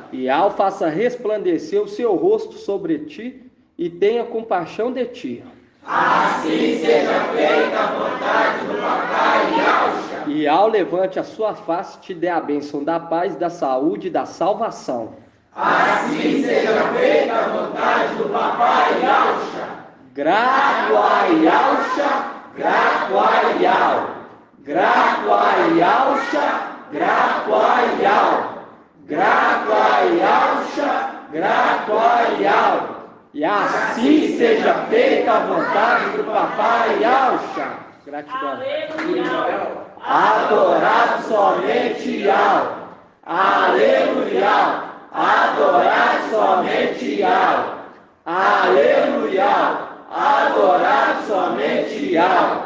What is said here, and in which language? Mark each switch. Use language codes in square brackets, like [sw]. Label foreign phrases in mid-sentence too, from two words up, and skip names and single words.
[pt] E Al faça resplandecer o seu rosto sobre ti e tenha compaixão de ti. Assim seja feita a vontade do papai Alcha. E Al levante a sua face e te dê a bênção da paz, da saúde e da salvação. Assim seja feita a vontade do papai Alcha. Grato ai Alcha, grato ai Al, grato ai Alcha, grato ai Al, grato ai Alcha, grato ai Al. E assim seja feita a vontade do papai Alcha. Gratidão. Adorado somente Al. Aleluia. Adorado somente Al. Aleluia. Adorado somente Al.